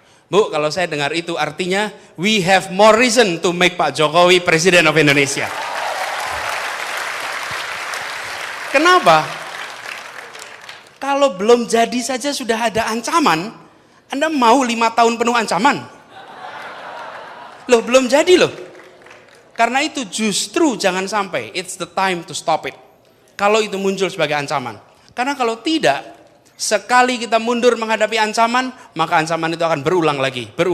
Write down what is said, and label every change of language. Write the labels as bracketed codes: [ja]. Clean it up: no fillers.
[id] Bu, kalau saya dengar itu artinya [en] we have more reason to make Pak Jokowi President of Indonesia. [id] Kenapa? Kalau belum jadi saja sudah ada ancaman, Anda mau 5 tahun penuh ancaman? Loh, belum jadi loh. Karena itu justru jangan sampai, [en] it's the time to stop it. [id] Kalau itu muncul sebagai ancaman. Karena kalau tidak, sekali kita mundur menghadapi ancaman, maka ancaman itu akan berulang lagi.